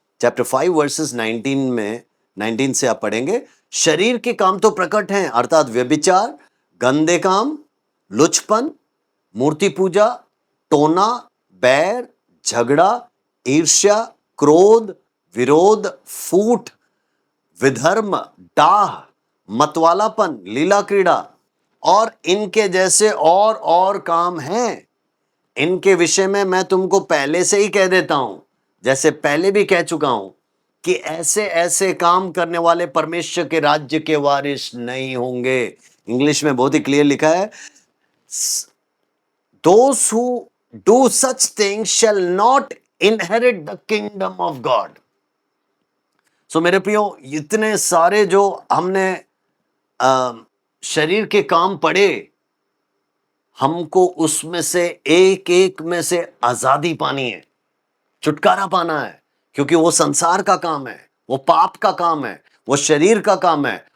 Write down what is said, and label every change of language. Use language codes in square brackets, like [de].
[hi] Chapter 5 versus 19 में, 19 से आप पढ़ेंगे, शरीर के काम तो प्रकट हैं, अर्थात व्यभिचार, गंदे काम, लुचपन, मूर्ति पूजा, टोना, बैर, झगड़ा, ईर्ष्या, क्रोध, विरोध, फूट, विधर्म, डाह, मतवालापन, लीला क्रीड़ा और इनके जैसे और काम हैं। इनके विषय में मैं तुमको पहले से ही कह देता हूं, जैसे पहले भी कह चुका हूं कि ऐसे ऐसे काम करने वाले परमेश्वर के राज्य के वारिस नहीं होंगे। इंग्लिश में बहुत ही क्लियर लिखा है, [en] those who do such things shall not inherit the kingdom of God। [hi] सो मेरे प्रियो, इतने सारे जो हमने शरीर के काम पड़े, हमको उसमें से एक एक में से आजादी पानी है, छुटकारा पाना है, क्योंकि वो संसार का काम है, वो पाप का काम है, वो शरीर का काम है।